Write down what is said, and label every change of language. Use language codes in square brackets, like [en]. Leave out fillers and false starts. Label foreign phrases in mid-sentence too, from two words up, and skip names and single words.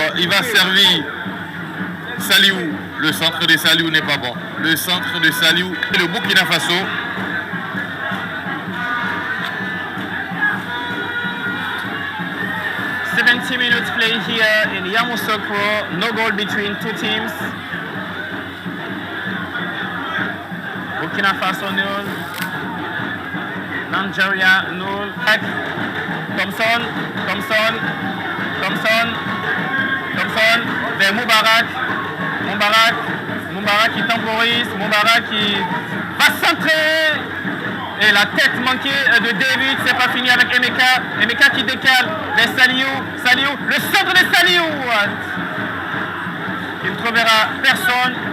[fr] Il va servir Saliou. Le centre de Saliou n'est pas bon. Le centre de Saliou et le Burkina Faso. [en] "70 minutes play here in Yamoussoukro. No goal between two teams. Burkina Faso 0. Nigeria 0. [fr] Thompson vers Moubarak qui temporise, Moubarak qui va centrer et la tête manquée de David, c'est pas fini avec Emeka qui décale vers Saliou, le centre de Saliou, il ne trouvera personne.